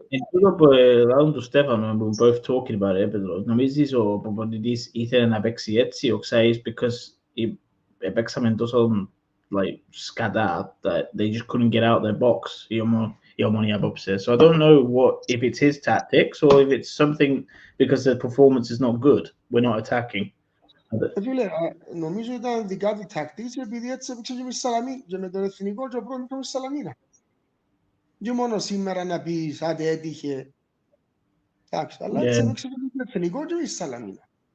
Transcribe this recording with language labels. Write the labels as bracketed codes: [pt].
[el] Εδώ που λάδουν του Στέφανο, που [en] both talking about it, [el] Pedro, νομίζεις ο προπονητής ήθελε να παίξει έτσι, ο ξέρεις, because παίξαμε τόσο σκατά [en] that they just couldn't get out of their box, [el] η Ομονία απόψε. [en] So I don't know if it's his tactics or if it's something because the performance is not good, we're not attacking. [el] Φίλε, νομίζω ήταν δικά του tactics επειδή έτσι έπαιξε και με Σαλαμίνα και με τον εθνικό και ο πρώτος με Σαλαμίνα. Και μόνο σήμερα να πεις, άντε έτυχε. Εντάξει, αλλά έτσι έπαιξε και με τον εθνικό και με Σαλαμίνα.